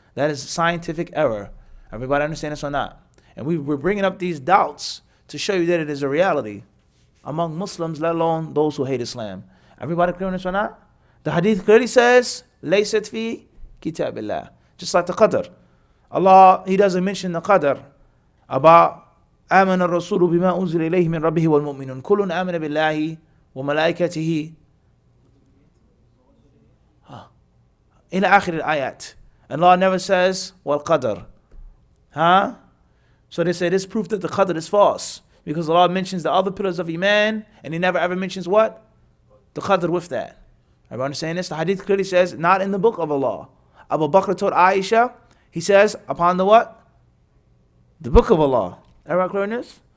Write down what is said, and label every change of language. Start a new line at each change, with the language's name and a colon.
English: That is scientific error. Everybody understand this or not? And we're bringing up these doubts to show you that it is a reality among Muslims, let alone those who hate Islam. Everybody clear on this or not? The hadith clearly says,
Arabic: لَيْسَتْ فِي كِتَابِ اللَّهِ.
English: Just like the qadr. Allah, He doesn't mention the qadr about
Arabic: آمن الرسول بما أنزل إليه من ربه والمؤمنون كل آمن بالله وملائكته إلى آخر الآيات.
English: And Allah never says والقدر. So they say this proof that the qadr is false, because Allah mentions the other pillars of Iman and He never ever mentions what? The qadr with that. Everybody understand this? The hadith clearly says not in the book of Allah. Abu Bakr told Aisha, he says upon the what? The book of Allah. Everybody clear on this?